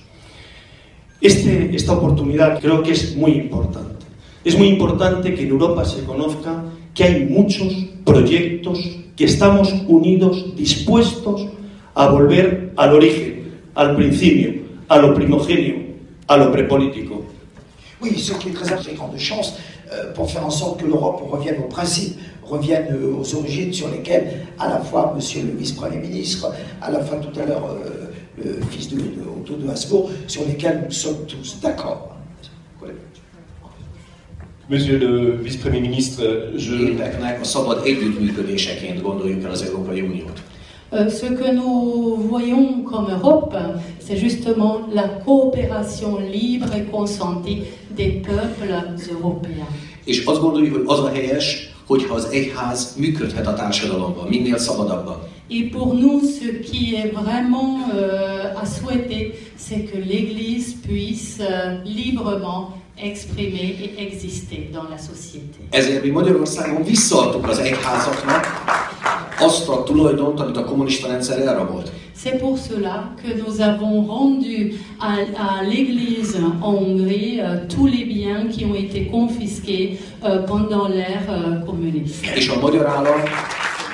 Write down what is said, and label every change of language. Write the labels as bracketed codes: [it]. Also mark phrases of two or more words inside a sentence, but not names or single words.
[es] Esta oportunidad creo que es muy importante. Es muy importante que en Europa se conozca que hay muchos proyectos, que estamos unidos, dispuestos a volver al origen, al principio, a lo primogenio, a lo prepolítico. [fr] Oui, ce qui est très grande chance pour faire en sorte que l'Europe revienne aux principes, revienne aux origines sur lesquelles, à la fois Monsieur le vice-premier ministre, à la fois tout à l'heure le fils de Otto de Habsbourg, sur lesquels nous sommes tous d'accord. Monsieur le vice-premier ministre, [hu] Népeknek a szabad együttműködéseként gondoljuk el az Európai Uniót. [fr] Ce que nous voyons comme Europe, c'est justement la coopération libre et consentie des peuples européens. [hu] És azt gondoljuk, hogy az a helyes, hogyha az egyház működhet a társadalomban, minél szabadabban. [fr] Et pour nous, ce qui est vraiment à souhaiter, c'est que l'Église puisse librement exprimer et exister dans la société. [hu] Ezért mi Magyarországon visszaadtuk az egyházaknak azt a tulajdont, amit a kommunista rendszer elrabolt. [fr] C'est pour cela que nous avons rendu à l'Église en Hongrie tous les biens qui ont été confisqués pendant l'ère communiste. [hu] És a magyar állam